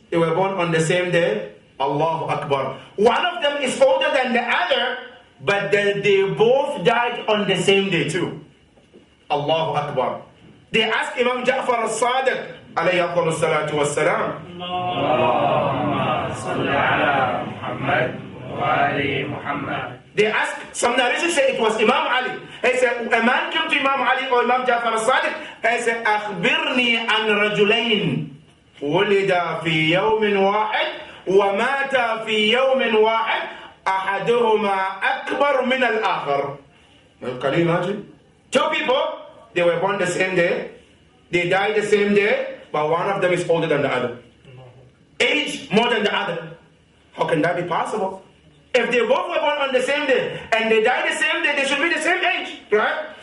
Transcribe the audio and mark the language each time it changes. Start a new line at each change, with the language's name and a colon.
English: They were born on the same day. Allahu Akbar. One of them is older than the other, but they both died on the same day too. Allahu Akbar. They asked Imam Ja'far al-Sadiq, alayhi afdalu salatu wassalam,
Arabic: Allahumma salli ala Muhammad wa ali Muhammad.
English: they asked, some narrations say it was Imam Ali. He said, a man came to Imam Ali or Imam Ja'far al-Sadiq, he said,
Arabic: أخبرني عن رجلين ولدا في يوم واحد وماتا في يوم واحد أحدهما أكبر من الآخر.
English: Can you imagine? Two people, they were born the same day, they died the same day, but one of them is older than the other. Age more than the other. How can that be possible? If they both were born on the same day and they died the same day, they should be the same age, right?